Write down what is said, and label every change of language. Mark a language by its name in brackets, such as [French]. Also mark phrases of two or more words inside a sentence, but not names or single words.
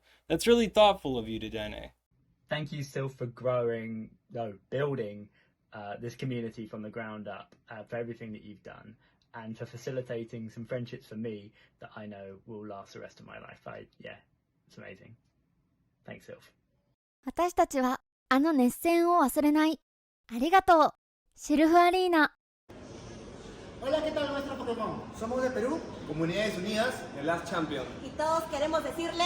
[English] That's really thoughtful of you, Dedenne. Thank you, Silph, for building this community from the ground up, for everything that you've done, and for facilitating some friendships for me that I know will last the rest of my life. It's amazing. Thanks, Silph. [Japanese] 私たちはあの熱戦を忘れない。ありがとう、シルフアリーナ。 [Spanish] Hola, ¿qué tal nuestro Pokémon? Somos de Perú, Comunidades Unidas, el Last Champion. Y todos queremos decirles